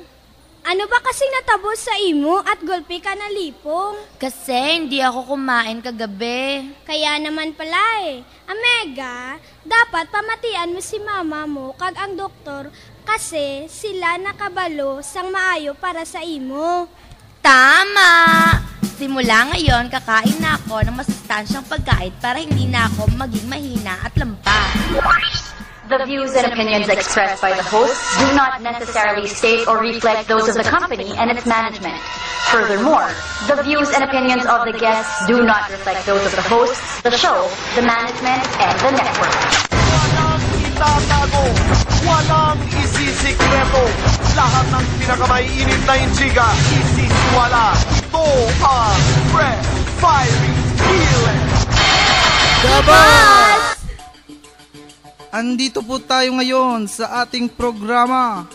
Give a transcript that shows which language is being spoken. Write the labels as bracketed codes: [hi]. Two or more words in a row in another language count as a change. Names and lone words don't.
[tl] Ano ba kasing [hil] natabo sa imo at gulpi ka na lipong? [tl] Kasi hindi ako kumain kagabi. Kaya naman pala eh. [hil] Amega, dapat pamatian mo si mama mo kag ang doktor kasi sila nakabalo sang maayo para sa imo. [tl] Tama! Simula ngayon, kakain na ako ng masustansyang pagkain para hindi na ako maging mahina at lampa. [en] The views and opinions expressed by the hosts do not necessarily state or reflect those of the company and its management. Furthermore, the views and opinions of the guests do not reflect those of the hosts, the show, the management, and the network. [tl] Walang itatago, walang isisikreto. Lahat ng pinakamaiinit na intriga, isisiwala. Ito ang Fresh Fiery Feeling. Gabas! Andito po tayo ngayon sa ating programa.